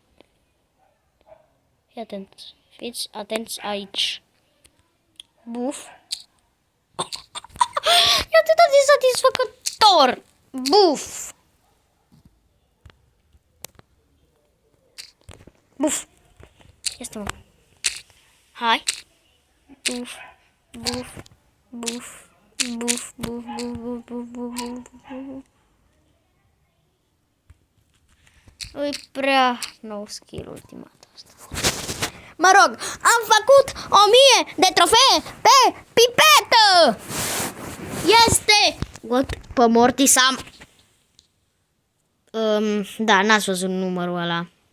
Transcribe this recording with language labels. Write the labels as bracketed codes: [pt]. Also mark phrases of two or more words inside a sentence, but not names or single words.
[ro] Fiți atenți aici. Buf. E atât de satisfăcător. Buf. Buf. Este mă. Hai. Buf. Buf. Buf. Buf. Buf. Buf. Buf. Buf. Buf. E prea nou skill ultimata asta. Mă rog, am făcut 1000 de trofee pe pipetă! Este! What? Pe Mortis am... da, n-ați văzut numărul ăla.